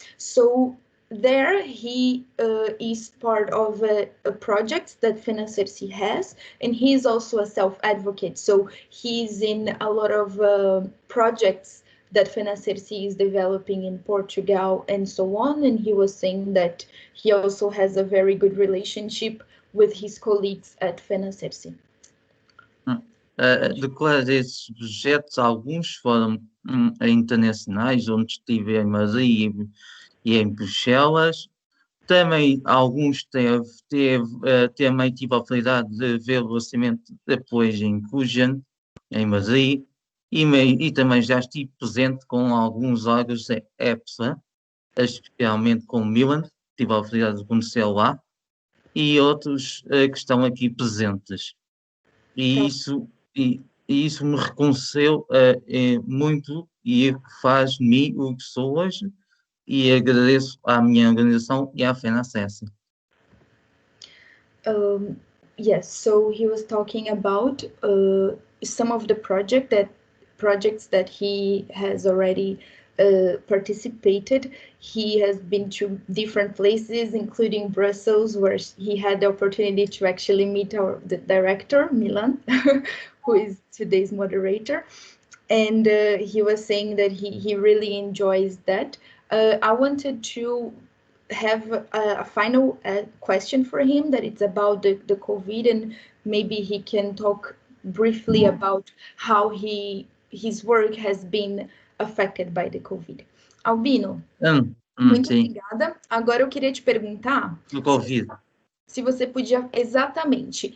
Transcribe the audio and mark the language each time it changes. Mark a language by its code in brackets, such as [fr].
[en] So there he is part of a project that FENACERSI has, and he is also a self-advocate. So he's in a lot of projects that FENACERSI is developing in Portugal and so on. And he was saying that he also has a very good relationship with his colleagues at FENACERSI. [pt] Depois desses projetos, alguns foram internacionais, onde estive em Madrid e em Bruxelas. Também alguns também tive a oportunidade de ver o lançamento de apoio em Fusion, em Madrid, e também já estive presente com alguns órgãos da EPSA, especialmente com o Milan, tive a oportunidade de conhecer lá, e outros que estão aqui presentes. E isso me reconheceu muito e é o que faz de mim o que sou hoje, e agradeço à minha organização e à FENACES. [en] Yes, so he was talking about some of the projects that he has already participated. He has been to different places, including Brussels, where he had the opportunity to actually meet the director, Milan, who is today's moderator. And he was saying that he really enjoys that. I wanted to have a final question for him, that it's about the COVID, and maybe he can talk briefly about how his work has been affected by the COVID. [pt] Albino, muito sim. obrigada. Agora eu queria te perguntar Do COVID. se você podia exatamente.